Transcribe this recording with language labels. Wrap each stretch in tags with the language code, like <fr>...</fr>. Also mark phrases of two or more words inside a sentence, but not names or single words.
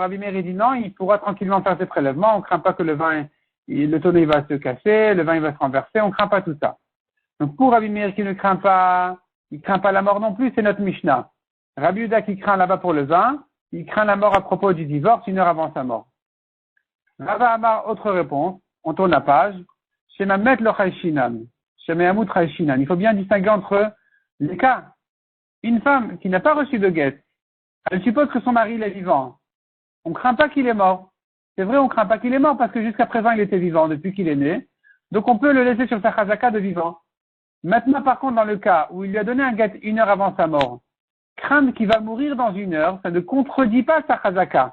<fr>Rabbi Meir, il dit non, il pourra tranquillement faire ses prélèvements, on ne craint pas que le tonneau, il va se casser, le vin, il va se renverser, on ne craint pas tout ça. Donc pour Rabbi Meir qui ne craint pas, il craint pas la mort non plus, c'est notre Mishnah. Rabbi Yehuda qui craint là-bas pour le vin, il craint la mort à propos du divorce 1 heure avant sa mort. Rava Amar, autre réponse, on tourne la page.</fr> <he>שמא מת לא חיישינן שמא ימות חיישינן.</he> <fr>Il faut bien distinguer entre les cas. Une femme qui n'a pas reçu de guet, elle suppose que son mari il est vivant. On ne craint pas qu'il est mort. C'est vrai, on ne craint pas qu'il est mort parce que jusqu'à présent il était vivant depuis qu'il est né. Donc on peut le laisser sur sa chazaka de vivant. Maintenant par contre dans le cas où il lui a donné un guet 1 heure avant sa mort, craindre qu'il va mourir dans 1 heure, ça ne contredit pas sa chazaka.</fr>